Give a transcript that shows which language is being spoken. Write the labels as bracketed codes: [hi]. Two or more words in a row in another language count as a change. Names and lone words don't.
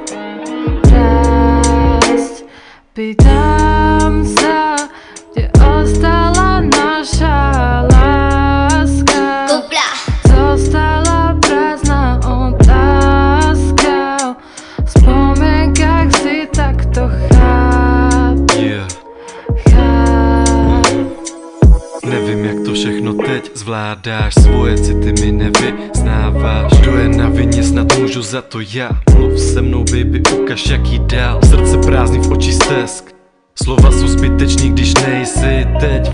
[sk] Pýtam sa, kde ostala naša láska. Zostala prázdna otázka. V spomienkach si takto [cs] Nevím, jak to všechno teď zvládáš, svoje city mi nevyznáváš. Kdo je na vině, snad můžu za to já. Mluv se mnou, baby, ukaž jak jí dál. Srdce prázdný, v očí stesk. Slova jsou zbyteční, když nejsi teď.